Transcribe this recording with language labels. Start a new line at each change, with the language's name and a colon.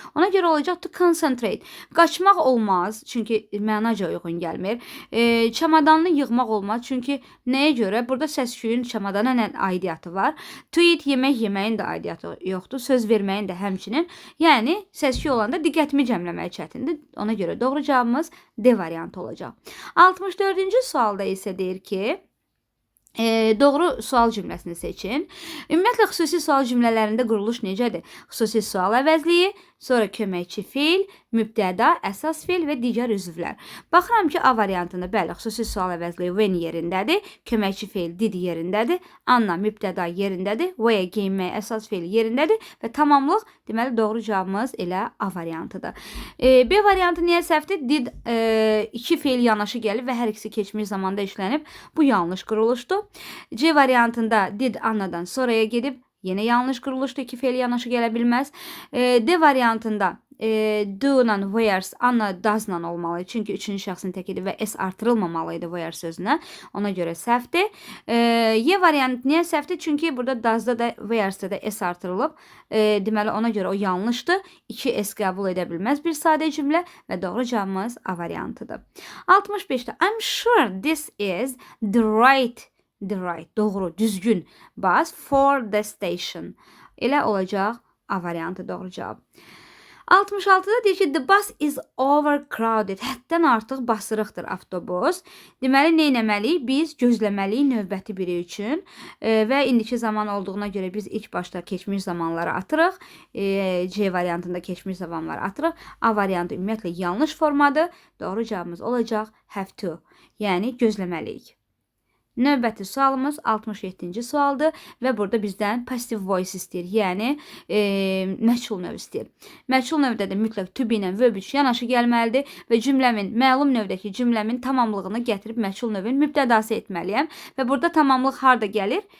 Azerbaijani: Ona görə olacaq
English: to concentrate.
Azerbaijani: Qaçmaq olmaz, çünki mənaca uyğun gəlmir. Çamadanını yığmaq olmaz, çünki nəyə görə? Burada səs-küyün çamadana nə aidiyyatı var?
English: To eat,
Azerbaijani: yeməyin də aidiyyatı yoxdur. Söz verməyin də həmçinin. Yəni, səs-küy olanda diqqətimi cəmləmək çətindir. Ona görə doğru cavabımız D variantı olacaq. 64-cü sualda isə deyir ki, doğru sual cümləsini seçin. Ümumiyyətlə, xüsusi sual cümlələrində quruluş necədir? Xüsusi sual əvəzliyi, sonra köməkçi fiil mübtəda, əsas feil və digər üzvlər. Baxıram ki, A variantında bəli, xüsusi sual əvəzli when yerindədir, köməkçi feil did yerindədir, Anna mübtəda yerindədir, where geyinmək əsas feil yerindədir və tamamlıq deməli doğru cavabımız elə A variantıdır. B variantı niyə səhvdir? Did iki feil yanaşı gəlib və hər ikisi keçmiş zamanda işlənib. Bu yanlış quruluşdur. C variantında did Annadan sonraya gedib. Yine yanlış quruluşdur. İki feil yanaşı gələ bilməz. D variantında do ilə wears Anna does-la olmalı. Çünki üçüncü şəxsin təkidir və s artırılmamalıydı wear sözünə. Ona görə səhvdir. Y variantı niyə səhvdir? Çünki burada does-da da wears-da da s artırılıb. Deməli ona görə o yanlışdır. 2 s qəbul edə bilməz bir sadə cümlə və doğru cavabımız A variantıdır. 65-də
English: I'm sure this is the right
Azerbaijani: doğru, düzgün
English: bus for the station.
Azerbaijani: Elə olacaq A variantı doğru cavab. 66-da deyir ki,
English: the bus is overcrowded.
Azerbaijani: Həddən artıq basırıqdır avtobus. Deməli, nə etməliyik? Biz gözləməliyik növbəti biri üçün və indiki zaman olduğuna görə biz ilk başda keçmiş zamanları atırıq. C variantında keçmiş zamanları atırıq. A variantı ümumiyyətlə yanlış formadır. Doğru cavabımız olacaq
English: have to.
Azerbaijani: Yəni, gözləməliyik. Növbəti sualımız 67-ci sualdır və burada bizdən
English: passive voice
Azerbaijani: istəyir, yəni məchul növ istəyir. Məchul növdə də mütləq to be ilə verb 3 yanaşı gəlməlidir və cümləmin, məlum növdəki cümləmin tamamlığını gətirib məchul növün mübtədası etməliyəm və burada tamamlıq harda gəlir?